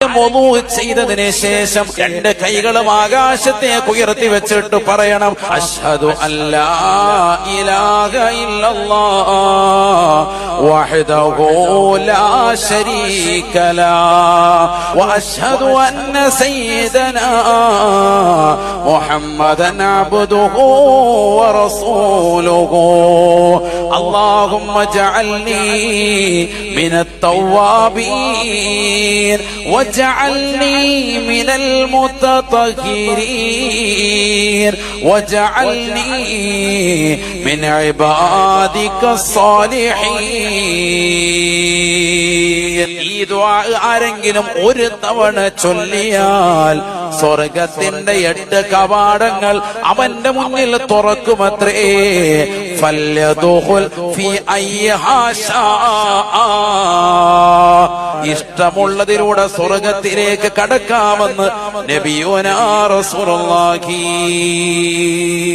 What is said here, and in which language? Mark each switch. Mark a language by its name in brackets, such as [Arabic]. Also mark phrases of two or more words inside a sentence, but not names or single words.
[Malayalam] wudu ചെയ്തതിനു ശേഷം രണ്ട് കൈകളും ആകാശത്തേക്ക് ഉയർത്തി വെച്ചിട്ട് പറയണം [Arabic] أشهد ألا إله إلا الله وحده لا شريك لا وأشهد أن سيدنا محمدا عبده ورسوله اللهم اجعلني من التوابين واجعلني من المتطهرين واجعلني من عبادك الصالحين. [Malayalam] ഈ ദുആ ആരെങ്കിലും ഒരു തവണ ചൊല്ലിയാൽ സ്വർഗത്തിന്റെ 8 കവാടങ്ങൾ അവന്റെ മുന്നിൽ തുറക്കുമത്രേ. [Arabic] فليدخل في أيها شاء, [Malayalam] ഇഷ്ടമുള്ളതിലൂടെ സ്വർഗത്തിലേക്ക് കടക്കാമെന്ന് [Arabic] نبينا رسول الله.